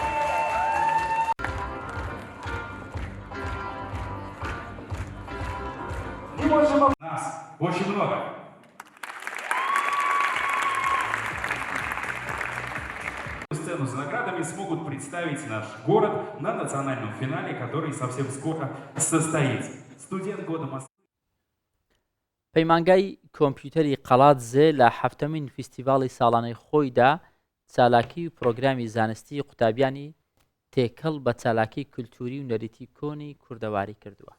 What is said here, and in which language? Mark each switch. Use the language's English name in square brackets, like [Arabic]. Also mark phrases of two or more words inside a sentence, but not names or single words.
[Russian] Не можем... Нас очень много. Сцену с наградами смогут представить наш город на национальном финале, который совсем скоро состоится. Студент года Москвы. [Central Kurdish] پەیمانگای کۆمپیوتەری قەڵات زێ لە 7مین فیستیڤاڵی ساڵانەی خۆیدا چالاکی و پرۆگرامی زانستی قوتابیانی تێکەڵ بە چالاکی کولتوری و نەریتی کۆنی کوردەواری کردووە.